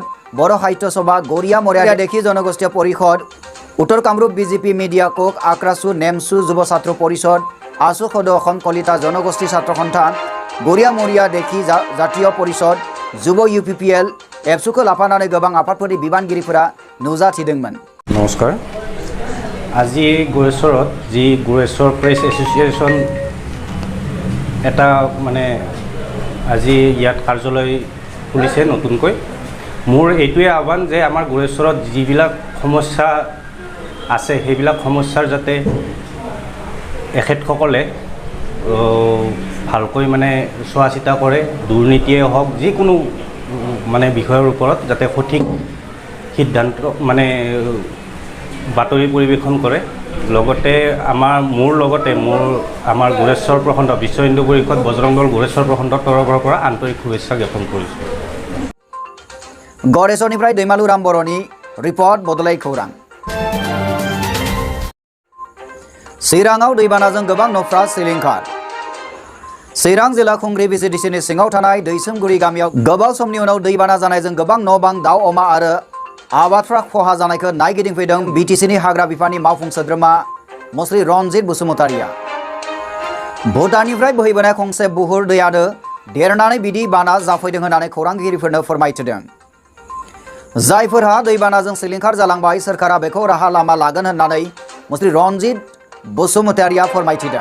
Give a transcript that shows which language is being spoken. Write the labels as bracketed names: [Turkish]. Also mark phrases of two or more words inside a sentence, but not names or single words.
[Bodo] बर साहित्य सभा गरिया मरिया देखी जनगोष्ठी परिषद उत्तर कामरूप बीजेपी मीडिया कोक आक्रासु नेमसु युव छात्र परिषद आसु सद्य अखम कलिता जनगोष्ठी छात्र सन्थान गरिया मरिया देखी जातीय परिषद युव UPPL एबसुखौ लाफानानै गोबां आफादफोरनि बिबानगिरिफोरा नुजाथिदोंमोन [Assamese] नमस्कार আজি गरेस्वरत जी गरेस्वर प्रेस एसोसिएशन এটা মানে আজি ইয়াত কাৰ্যালয় খুলিছে নতুনকৈ মোৰ এইটোৱে আহ্বান যে আমাৰ गरेस्वरত যিবিলাক সমস্যা আছে সেইবিলাক সমস্যাৰ যাতে এখেতসকলে ভালকৈ মানে চোৱা চিতা কৰে দুৰ্নীতিয়ে হওক যিকোনো মানে বিষয়ৰ ওপৰত যাতে সঠিক সিদ্ধান্ত মানে বাতৰি পৰিৱেশন কৰে লগতে মোৰ আমাৰ गरेस्वर প্ৰখণ্ড বিশ্ব হিন্দু পৰিষদ বজৰং দল गरेस्वर প্ৰখণ্ডৰ তৰফৰ পৰা আন্তৰিক শুভেচ্ছা জ্ঞাপন কৰিছোঁ [Bodo] गरेस्वरनिफ्राय दैमालु राम बर'नि रिपर्ट बड'लेण्ड खौरां चिराङाव दैबानाजों गोबां न'फ्रा सिलिंखार चिरां जिल्ला खुंग्रि बिजिडिसिनि सिङाव थानाय दैसोमगुरि गामियाव गोबाव समनि उनाव दैबाना जानायजों गोबां न' बां दाउ अमा आरो आबादफ्रा खहा जानायखौ नायगिदिंफैदों बिटिसिनि हाग्रा बिफाननि मावफुं सोद्रोमा मुस्रि रनजित बसुमतारिया भुटाननिफ्राय बोहैबोनाय खंसे बुहुर दैयानो देरनानै बिदि बाना जाफैदों होननानै खौरांगिरिफोरनो फोरमायथिदों जायफोरहा दैबानाजों सिलिंखार जालांबाय सोरखारा बेखौ राहा लामा लागोन होननानै मुस्रि रनजित बसुमतारिया फोरमायथिदों